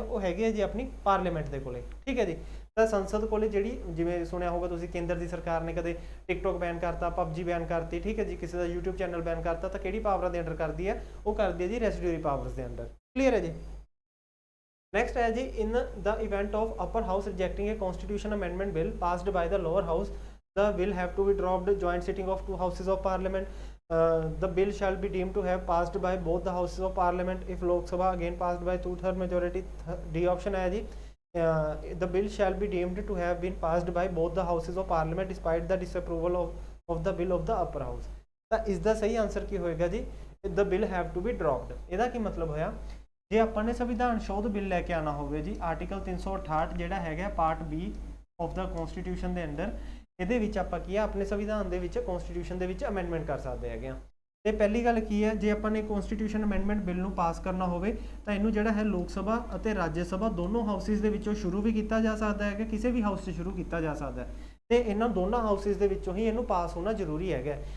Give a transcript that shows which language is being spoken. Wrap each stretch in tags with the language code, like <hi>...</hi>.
<pa>ਉਹ ਹੈਗੀ ਹੈ ਜੀ ਆਪਣੀ ਪਾਰਲੀਮੈਂਟ ਦੇ ਕੋਲੇ, ਠੀਕ ਹੈ ਜੀ। ਤਾਂ ਸੰਸਦ ਕੋਲੇ ਜਿਹੜੀ, ਜਿਵੇਂ ਸੁਣਿਆ ਹੋਊਗਾ ਤੁਸੀਂ, ਕੇਂਦਰ ਦੀ ਸਰਕਾਰ ਨੇ ਕਦੇ ਟਿਕਟੋਕ ਬੈਨ ਕਰਤਾ, ਪਬਜੀ ਬੈਨ ਕਰਤੀ, ਠੀਕ ਹੈ ਜੀ, ਕਿਸੇ ਦਾ YouTube ਚੈਨਲ ਬੈਨ ਕਰਤਾ, ਤਾਂ ਕਿਹੜੀ ਪਾਵਰਾਂ ਦੇ ਅੰਡਰ ਕਰਦੀ ਹੈ? ਉਹ ਕਰਦੀ ਹੈ ਜੀ ਰੈਸੀਡਿਊਰੀ ਪਾਵਰਸ ਦੇ ਅੰਡਰ। ਕਲੀਅਰ ਹੈ ਜੀ। ਨੈਕਸਟ ਹੈ ਜੀ,</pa> <en>In the event of upper house rejecting a constitution amendment bill passed by the lower house, the bill have to be dropped joint sitting of two houses of parliament. The bill shall be deemed to have passed by both the houses of parliament if Lok Sabha again passed by 2/3 majority. D option है जी, the bill shall be deemed to have been passed by both the houses of parliament despite the disapproval of the bill of the upper house.</en> <pa>ਤਾਂ ਇਸ ਦਾ ਸਹੀ answer ਕੀ ਹੋਏਗਾ ਜੀ?</pa> <en>the bill have to be dropped।</en> <pa>ਇਹਦਾ ਕੀ ਮਤਲਬ ਹੋਇਆ? ਜੇ ਆਪਾਂ ਨੇ ਸੰਵਿਧਾਨ ਸ਼ੋਧ ਬਿੱਲ ਲੈ ਕੇ ਆਣਾ ਹੋਵੇ ਜੀ, ਆਰਟੀਕਲ 368 ਜਿਹੜਾ ਹੈਗਾ part B of ਦਾ constitution ਦੇ ਅੰਡਰ, ਇਹਦੇ ਵਿੱਚ ਆਪਾਂ ਕੀ ਆ, ਆਪਣੇ ਸੰਵਿਧਾਨ ਦੇ ਵਿੱਚ, ਕਨਸਟੀਟਿਊਸ਼ਨ ਦੇ ਵਿੱਚ ਅਮੈਂਡਮੈਂਟ ਕਰ ਸਕਦੇ ਹੈਗੇ ਆ। ਤੇ ਪਹਿਲੀ ਗੱਲ ਕੀ ਹੈ, ਜੇ ਆਪਾਂ ਨੇ ਕਨਸਟੀਟਿਊਸ਼ਨ ਅਮੈਂਡਮੈਂਟ ਬਿੱਲ ਨੂੰ ਪਾਸ ਕਰਨਾ ਹੋਵੇ ਤਾਂ ਇਹਨੂੰ ਜਿਹੜਾ ਹੈ ਲੋਕ ਸਭਾ ਅਤੇ ਰਾਜ ਸਭਾ ਦੋਨੋਂ ਹਾਊਸਿਸ ਦੇ ਵਿੱਚੋਂ ਸ਼ੁਰੂ ਵੀ ਕੀਤਾ ਜਾ ਸਕਦਾ ਹੈ, ਕਿਸੇ ਵੀ ਹਾਊਸ 'ਚ ਸ਼ੁਰੂ ਕੀਤਾ ਜਾ ਸਕਦਾ ਹੈ, ਤੇ ਇਹਨਾਂ ਦੋਨਾਂ ਹਾਊਸਿਸ ਦੇ ਵਿੱਚੋਂ ਹੀ ਇਹਨੂੰ ਪਾਸ ਹੋਣਾ ਜ਼ਰੂਰੀ ਹੈਗਾ।</pa>